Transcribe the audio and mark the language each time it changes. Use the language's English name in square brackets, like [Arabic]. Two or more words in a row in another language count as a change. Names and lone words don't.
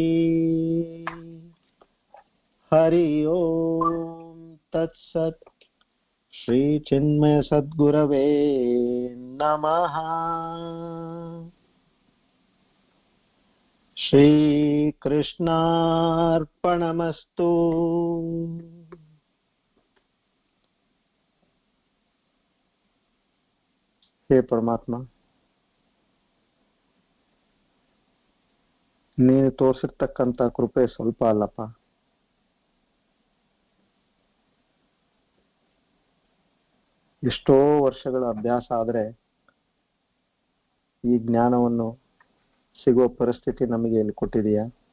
[Sanskrit] ಹರಿ ಓಂ ತತ್ಸತ್. ಶ್ರೀ ಚಿನ್ಮಯ ಸದ್ಗುರವೇ ನಮಃ. ಶ್ರೀ ಕೃಷ್ಣಾರ್ಪಣಮಸ್ತು. [Kannada] ಹೇ ಪರಮಾತ್ಮ, ನೀನು ತೋರಿಸಿರ್ತಕ್ಕಂಥ ಕೃಪೆ ಸ್ವಲ್ಪ ಅಲ್ಲಪ್ಪ. ಎಷ್ಟೋ ವರ್ಷಗಳ ಅಭ್ಯಾಸ ಆದರೆ ಈ ಜ್ಞಾನವನ್ನು ಸಿಗುವ ಪರಿಸ್ಥಿತಿ ನಮಗೆ ಎಲ್ಲಿ ಕೊಟ್ಟಿದೆಯಾ?